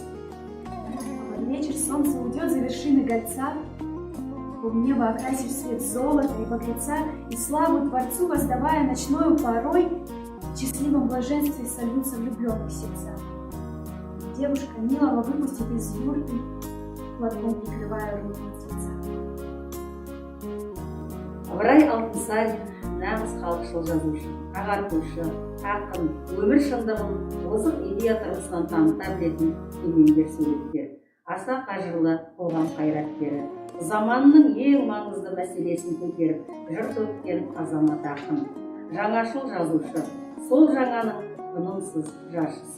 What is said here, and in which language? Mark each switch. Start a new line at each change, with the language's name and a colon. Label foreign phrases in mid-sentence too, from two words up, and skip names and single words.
Russian: А под вечер солнце уйдет за вершины Гольца, в небо окрасив свет золота и багряца, и славу Творцу воздавая ночною порой, в счастливом блаженстве сольются влюбленных сердца. Девушка милого выпустит из юрты, платком прикрывая руки мертвеца.
Kazakh: Ыбырай Алтынсарин нағыз халықшыл жазушы, ағартушы, ақын, өмір шындығын озық идея тұрғысынан таныта білетін кемеңгер суреткер, аса қажырлы қоғам қайраткері, заманның ең маңызды мәселесін көтеріп, жыр төккен азамат ақын, жаңашыл жазушы, сол жаңаның тынымсыз жаршысы.